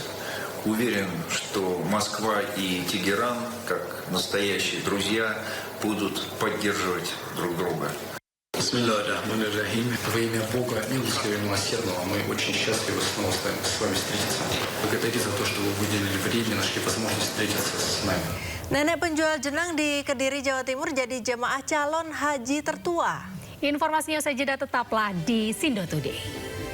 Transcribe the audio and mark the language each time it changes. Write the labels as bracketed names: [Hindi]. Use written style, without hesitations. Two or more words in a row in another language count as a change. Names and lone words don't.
[Russian] Уверен, что Москва и Тегеран, как настоящие друзья, будут поддерживать друг друга. Bismillahirrahmanirrahim. Во имя Бога, милостивого и милосердного, мы очень счастливы снова с вами встретиться. Благодарю за то, что вы выделили время, нашли возможность встретиться с нами. [Indonesian] Nenek penjual jenang di Kediri, Jawa Timur jadi jemaah calon haji tertua. Informasinya saja tetaplah di Sindo Today.